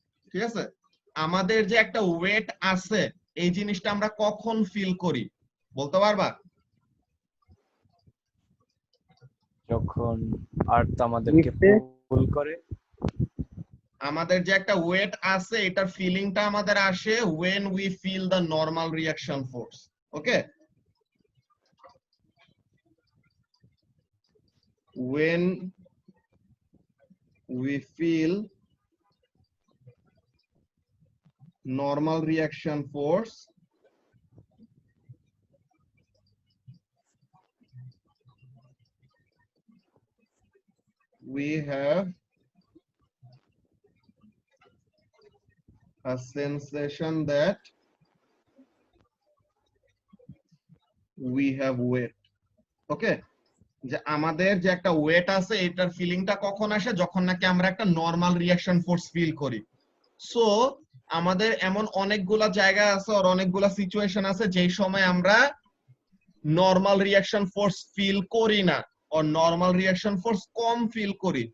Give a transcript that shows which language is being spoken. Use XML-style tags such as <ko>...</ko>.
<bn>ঠিক আছে, আমাদের যে একটা ওয়েট আছে এই জিনিসটা আমরা কখন ফিল করি বলতে পারবা? যখন আর্থ আমাদেরকে পুল করে। আমাদের যে একটা ওয়েট আছে এটার ফিলিংটা আমাদের আসে</bn> <en>when we feel the normal reaction force. Okay, when we feel normal reaction force, we have a sensation that we have weight.</en> <bn>ওকে, যে আমাদের যে একটা ওয়েট আছে এটার ফিলিংটা কখন আসে, যখন নাকি আমরা একটা নরমাল রিঅ্যাকশন ফোর্স ফিল করি। সো আমাদের এমন অনেকগুলা জায়গা আছে আর অনেকগুলা সিচুয়েশন আছে যেই সময় আমরা নরমাল রিঅ্যাকশন ফোর্স ফিল করি না ও নরমাল রিঅ্যাকশন ফোর্স কম ফিল করি।</bn>